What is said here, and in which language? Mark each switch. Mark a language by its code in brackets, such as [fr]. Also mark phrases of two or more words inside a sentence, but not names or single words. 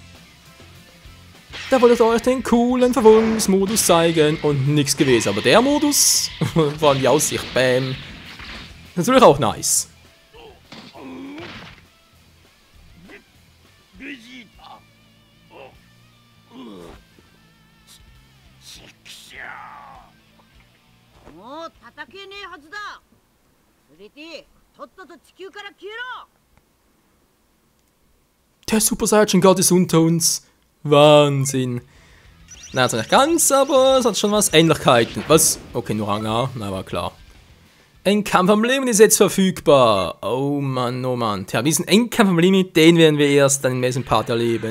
[de] Da wollte ich euch den coolen Verwundungsmodus zeigen und nichts gewesen. Aber der Modus, vor allem die Aussicht, bam. Natürlich auch nice. [ja] もう叩けねえはずだ。連れてとっとと地球から消えろ。 [de] Der Super Saiyan God ist unter uns. Wahnsinn. Na, also nicht ganz, aber es hat schon was. Ähnlichkeiten. Was? Okay, nur Rang A. Na, war klar. Ein Kampf am Limit ist jetzt verfügbar. Oh Mann, oh Mann. Tja, diesen Endkampf am Limit, den werden wir erst dann im nächsten Part erleben.